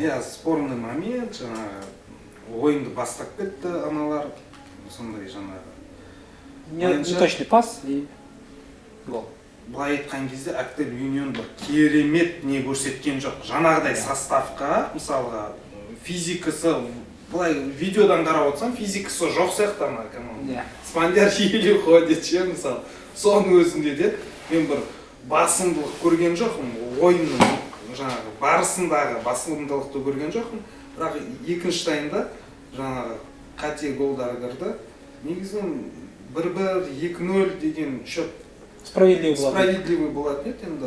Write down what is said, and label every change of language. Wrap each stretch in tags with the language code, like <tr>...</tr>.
<kk>Иә,</kk> <ru>спорный момент,</ru> <kk>жаңағы ойынды бастап кетті аналар, сондай жаңағы.</kk> <ru>Неточный пас и гол.</ru> <kk>Былай айтқан кезде Актыл Юнион бір керемет не көрсеткен жоқ. Жаңағыдай составқа, мысалға физикасы, былай видеодан қарап отырсам, физикасы жоқ сияқты ана команда.</kk> <ru>Спандияр еле ходит,</ru> <kk>мысалы. Соның өзінде де мен бір басымдылық көрген жоқпын. Ойынның жаңағы барысындағы басымдылықты көрген жоқпын. Бірақ екінші таймда жаңағы қате голдар кірді. Негізінен 1-1, 2-0 деген</kk> <ru>счет справедливый</ru> <kk>болады еді.</kk>